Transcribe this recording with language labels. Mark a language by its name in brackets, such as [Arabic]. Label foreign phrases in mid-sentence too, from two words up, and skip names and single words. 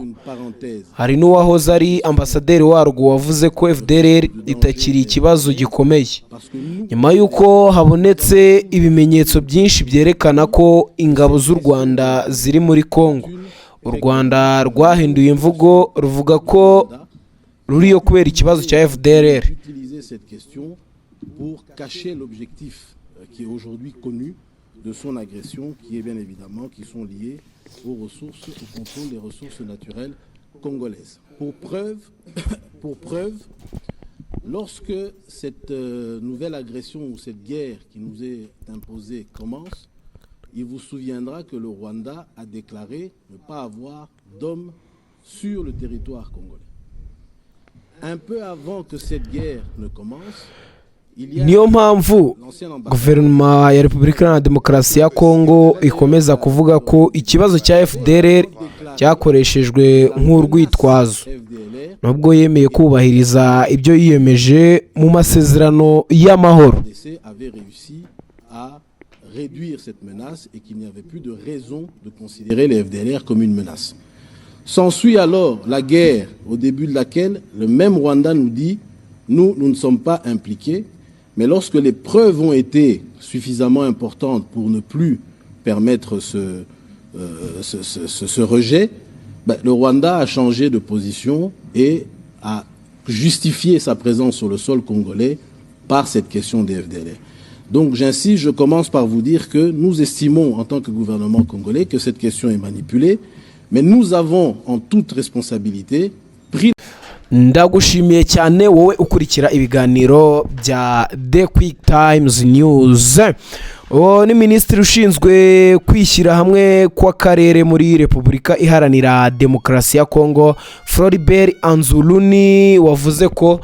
[Kinyarwanda] Hari n'uwahoze ari ambasaderi warwo wavuze ko FDLR itakiri ikibazo gikomeye. Nyuma y'uko habonetse ibimenyetso byinshi byerekana ko ingabo z'u Rwanda ziri muri Kongo, u Rwanda rwahinduye imvugo ruvuga ko ruriyo kubera ikibazo cya FDLR. [French] De son agression, qui est bien évidemment qui sont liées aux ressources, au contrôle des ressources naturelles congolaises. Pour preuve, lorsque cette nouvelle agression ou cette guerre qui nous est imposée commence, il vous souviendra que le Rwanda a déclaré ne pas avoir d'hommes sur le territoire congolais. Un peu avant que cette guerre ne commence, [Kinyarwanda] niyo mpamvu guverinoma ya Repubulika Iharanira Demokarasi ya Kongo ikomeza kuvuga ko ikibazo cya FDLR cyakoreshejwe nk'urwitwazo, nubwo yemeye kubahiriza ibyo yiyemeje mu masezerano y'amahoro. [French] Réduire cette menace et qu'il n'y avait plus de raison de considérer les FDLR comme une menace. S'ensuit alors la guerre au début de laquelle le même Rwanda nous dit nous ne sommes pas impliqués, mais lorsque les preuves ont été suffisamment importantes pour ne plus permettre ce rejet, le Rwanda a changé de position et a justifié sa présence sur le sol congolais par cette question des FDLR. Donc j'insiste, je commence par vous dire que nous estimons en tant que gouvernement congolais que cette question est manipulée, mais nous avons en toute responsabilité pris. [Kinyarwanda] Ndagushimiye cyane wowe ukurikira ibiganiro bya The Quick Times News. Ni minisitiri ushinzwe kwishyira hamwe kw'akarere muri Repubulika Iharanira Demokarasi ya Kongo, Floribert Anzuluni, wavuze ko